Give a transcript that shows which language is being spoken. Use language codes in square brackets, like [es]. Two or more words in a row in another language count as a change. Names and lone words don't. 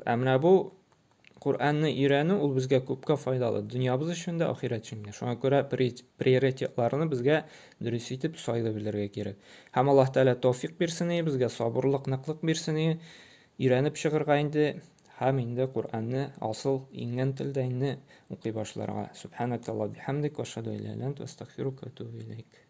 [tt] Ә менә бу Кур'анны өйрәнү ул безгә күпкә файдалы, дөньябыз өчен дә, ахират өчен дә. Шуңа күрә приоритетларны безгә дөрес итеп сайлап белергә кирәк. Һәм Аллаһ Тәгалә тәүфыйк бирсен, безгә сабырлык, ныклык бирсен, өйрәнеп чыгырга инде һәм инде Кур'анны асыл иңгән телдә инде укый башларга. [ar] سبحانك اللهم بحمدك وأشهد أن لا إله إلا أنت أستغفرك وأتوب إليك.